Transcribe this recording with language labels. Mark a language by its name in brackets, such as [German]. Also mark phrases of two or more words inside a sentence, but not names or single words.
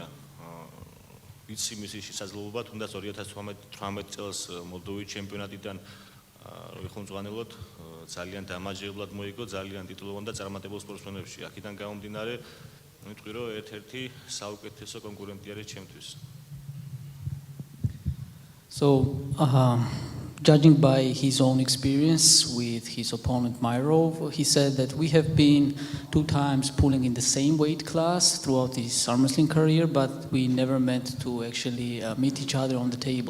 [Georgian] ვიცი მისი შესაძლებლობა, თუნდაც 2018 წელს მოლდოვის ჩემპიონატიდან ხუმწვანელოდ ძალიან დამაჯერებლად მოიგო, ძალიან ტიტულოვან და წარმატებულ სპორტსმენებში. აქედან გამომდინარე, ვიტყვი, რომ ერთ-ერთი საუკეთესო კონკურენტი არის ჩემთვის. [English] So, judging by his own experience with his opponent Myrov, he said that we have been 2 times pulling in the same weight class throughout his arm wrestling career, but we never meant to actually meet each other on the table.